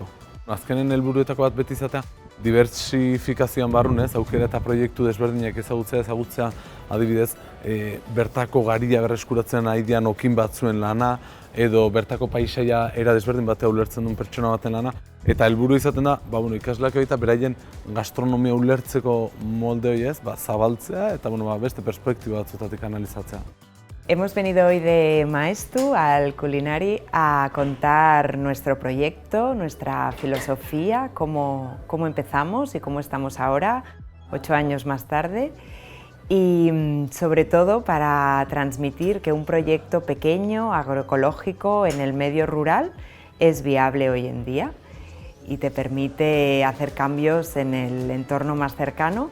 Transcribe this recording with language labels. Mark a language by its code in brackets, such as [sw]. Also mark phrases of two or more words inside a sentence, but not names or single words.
[eu] Azkenen helburuetako bat beti izatea, diversifikazioan barrunez, aukera eta proiektu desberdinak ezagutzea adibidez, bertako garia berreskuratzen ari dian okin batzuen lana, edo bertako paisaia era desberdin batea ulertzen duen pertsona baten lana. Eta helburu izaten da, ikasleak eta beraien gastronomia ulertzeko molde hori zabaltzea eta beste perspektiba batzutatik analizatzea. [es] Hemos venido hoy de Maestu al Culinary a contar nuestro proyecto, nuestra filosofía, cómo empezamos y cómo estamos ahora, 8 años más tarde. Y sobre todo para transmitir que un proyecto pequeño, agroecológico, en el medio rural es viable hoy en día y te permite hacer cambios en el entorno más cercano.